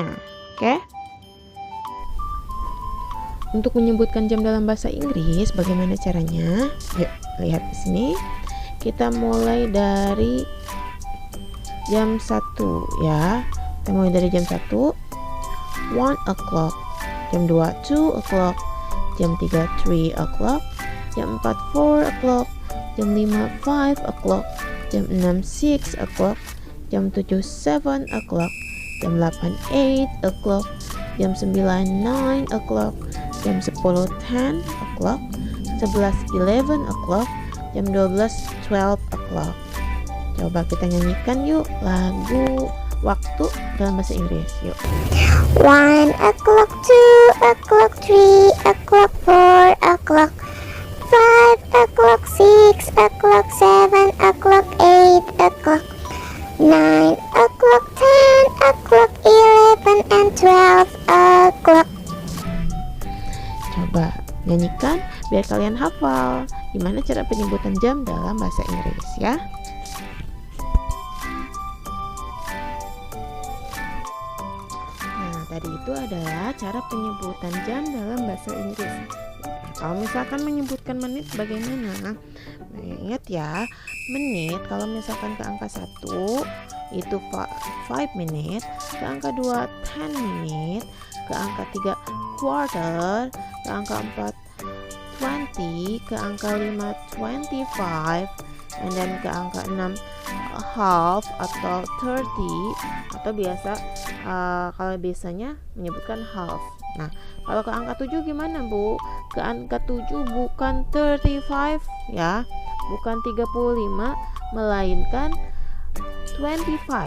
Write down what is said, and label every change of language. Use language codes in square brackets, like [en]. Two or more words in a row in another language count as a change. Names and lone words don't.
[id] Oke? Untuk menyebutkan jam dalam bahasa Inggris bagaimana caranya? Yuk, lihat di sini. Kita mulai dari jam 1 ya. Kita mulai dari jam 1 1 o'clock, jam 2 2 o'clock, jam 3 3 o'clock, jam 4 4 o'clock, jam 5 5 o'clock, jam 6 6 o'clock, jam 7 7 o'clock, jam 8 8 o'clock, jam 9 9 o'clock, jam 10 10 o'clock, 11 11 o'clock, jam 12 12 o'clock. Coba kita nyanyikan yuk lagu waktu dalam bahasa Inggris. Yuk. [en] 1 o'clock, 2 o'clock, 3 o'clock, 4 o'clock, 5 o'clock, 6 o'clock, 7 o'clock, 8 o'clock, 9 o'clock, 10 o'clock, 11 and 12 o'clock. [id] Coba nyanyikan biar kalian hafal gimana cara penyebutan jam dalam bahasa Inggris ya. tadi itu adalah cara penyebutan jam dalam bahasa Inggris. Kalau misalkan menyebutkan menit bagaimana? Nah, ingat ya, menit kalau misalkan ke angka 1 itu 5 minute, ke angka 2 10 minute, ke angka 3 quarter, ke angka 4 20, ke angka 5 25, [en] and then [id] ke angka 6 half atau 30, atau biasa kalau biasanya menyebutkan half. Nah, kalau ke angka 7 gimana, Bu? Ke angka 7 bukan 35 ya, bukan 35, melainkan 25.